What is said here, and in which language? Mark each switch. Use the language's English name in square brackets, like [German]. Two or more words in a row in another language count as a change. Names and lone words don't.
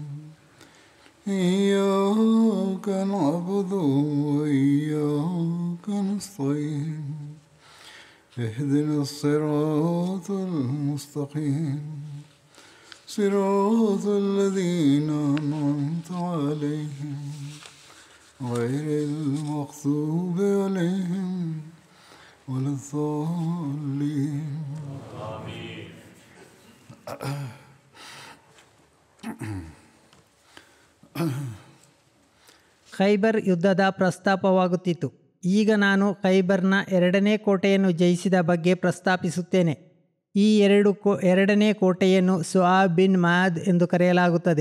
[Arabic] إياك نعبد وإياك نستعين اهدنا الصراط المستقيم صراط الذين أنعمت عليهم غير المغضوب عليهم ولا الضالين آمين. [Kannada] ಖೈಬರ್ ಯುದ್ಧದ ಪ್ರಸ್ತಾಪವಾಗುತ್ತಿತ್ತು. ಈಗ ನಾನು ಖೈಬರ್ನ ಎರಡನೇ ಕೋಟೆಯನ್ನು ಜಯಿಸಿದ ಬಗ್ಗೆ ಪ್ರಸ್ತಾಪಿಸುತ್ತೇನೆ. ಈ ಎರಡನೇ ಕೋಟೆಯನ್ನು ಸುಆಬ್ ಬಿನ್ ಮಾದ್ ಎಂದು ಕರೆಯಲಾಗುತ್ತದೆ.